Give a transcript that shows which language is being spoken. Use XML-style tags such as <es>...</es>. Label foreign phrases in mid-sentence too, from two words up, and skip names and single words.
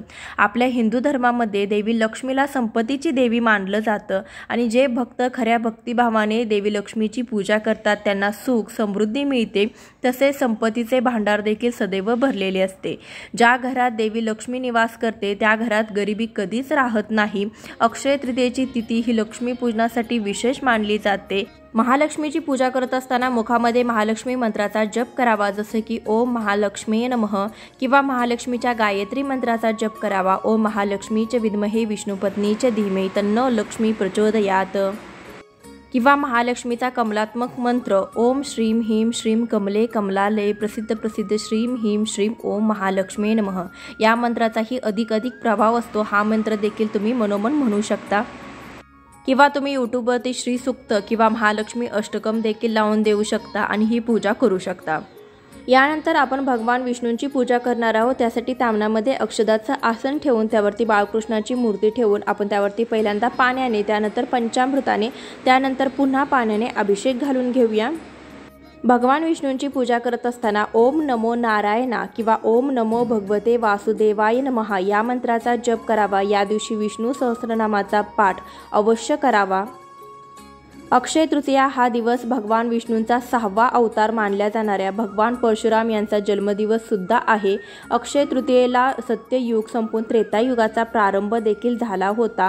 <mr>आपल्या हिंदू धर्मामध्ये देवी लक्ष्मीला संपत्तीची देवी मानलं जातं आणि जे भक्त खऱ्या भक्तिभावाने देवी लक्ष्मीची पूजा करतात त्यांना सुख समृद्धी मिळते, तसेच संपत्तीचे भांडार देखील सदैव भरलेले असते। ज्या घरात देवी लक्ष्मी निवास करते त्या घरात गरिबी कधीच राहत नाही। अक्षय तृतीयेची तिथी ही लक्ष्मी पूजनासाठी विशेष मानली जाते। महालक्ष्मीची पूजा करत असताना मुखामध्ये महालक्ष्मी मंत्राचा जप करावा, जसे की</mr> <sa>ओम महालक्ष्मी नमः</sa> <mr>किंवा महालक्ष्मीच्या गायत्री मंत्राचा जप करावा।</mr> <sa>ओम महालक्ष्मीचे विद्महे विष्णुपत्नीचे धीमे तन्नो लक्ष्मी प्रचोदयात</sa> <mr>किंवा महालक्ष्मीचा कमलात्मक मंत्र</mr> <sa>ओम श्रीम ह्रीम श्रीम कमले कमलालये प्रसिद्ध श्रीम ह्रीम श्रीम ओम महालक्ष्मी नमः</sa> <mr>या मंत्राचाही अधिक प्रभाव असतो। हा मंत्र देखील तुम्ही मनोमन म्हणू शकता किंवा तुम्ही यूट्यूबवरती श्री सूक्त किंवा महालक्ष्मी अष्टकम देखील लावून देऊ शकता आणि ही पूजा करू शकता। यानंतर आपण भगवान विष्णूंची पूजा करणार आहोत। त्यासाठी तामणामध्ये अक्षदाचं आसन ठेवून त्यावरती बाळकृष्णाची मूर्ती ठेवून आपण त्यावरती पहिल्यांदा पाण्याने, त्यानंतर पंचामृताने, त्यानंतर पुन्हा पाण्याने अभिषेक घालून घेऊया। भगवान विष्णूंची पूजा करत असताना</mr> <sa>ओम नमो नारायणा</sa> <mr>किंवा</mr> <sa>ओम नमो भगवते वासुदेवाय नमः</sa> <mr>या मंत्राचा जप करावा। या दिवशी विष्णू सहस्रनामाचा पाठ अवश्य करावा। अक्षय तृतीया हा दिवस भगवान विष्णूंचा 6वा अवतार मानल्या जाणाऱ्या भगवान परशुराम यांचा जन्मदिवस सुद्धा आहे। अक्षय तृतीयेला सत्ययुग संपून त्रेतायुगाचा प्रारंभ देखील झाला होता।</mr>